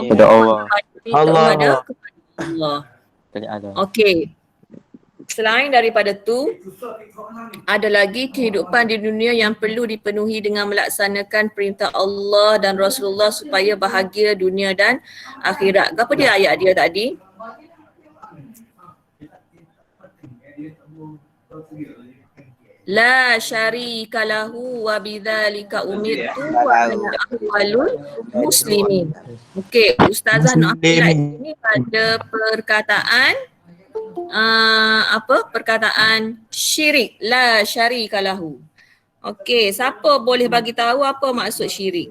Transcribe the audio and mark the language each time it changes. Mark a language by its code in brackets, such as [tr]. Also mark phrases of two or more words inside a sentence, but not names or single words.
[ms] kepada Allah. Okey. Selain daripada tu, ada lagi kehidupan di dunia yang perlu dipenuhi dengan melaksanakan perintah Allah dan Rasulullah supaya bahagia dunia dan akhirat. Apa dia ayat dia tadi? [ar] لا شريك له وبذلك أمرت وأنا أول المسلمين. [ms] Okey, Ustazah nak highlight ini pada perkataan perkataan syirik, [ar] لا شريك له. [ms] Okey, siapa boleh bagi tahu apa maksud syirik?